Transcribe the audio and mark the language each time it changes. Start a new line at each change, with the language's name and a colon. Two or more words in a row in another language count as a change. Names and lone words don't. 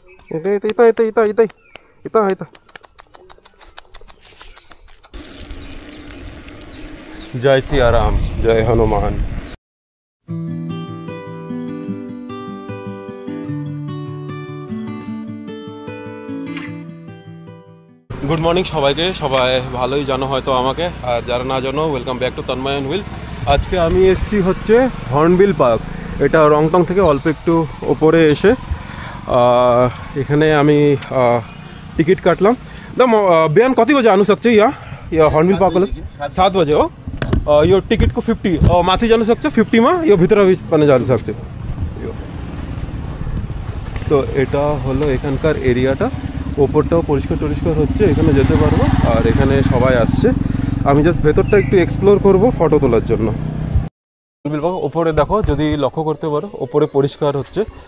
Hindi: এটা जय सिया राम, जय हनुमान।
English: Good morning
Bangla: সবাইকে, সবাই ভালোই জানো হয়তো আমাকে, আর যারা না জানো
English: welcome back to
Bangla: তন্ময় অ্যান্ড হুইলস। আজকে আমি এসেছি হচ্ছে হর্নবিল পার্ক। এটা রংটং থেকে অল্প একটু ওপরে এসে এখানে আমি টিকিট কাটলাম।
Nepali: बयान कति बजे आनु सक्छ या हर्नबिल पार्क 7 बजे हो। यो टिकट को 50 माथि जानु सक्छ, 50 में यो भितर पनि जानु सक्छ।
Bangla: तो এটা হলো এখানকার এরিয়াটা, ওপরটাও পরিষ্কার টরিষ্কার হচ্ছে, এখানে যেতে পারবো। আর এখানে সবাই আসছে, আমি জাস্ট ভেতরটা একটু এক্সপ্লোর করব ফটো তোলার জন্য। ওপরে দেখো, যদি লক্ষ্য করতে পারো ওপরে পরিষ্কার হচ্ছে।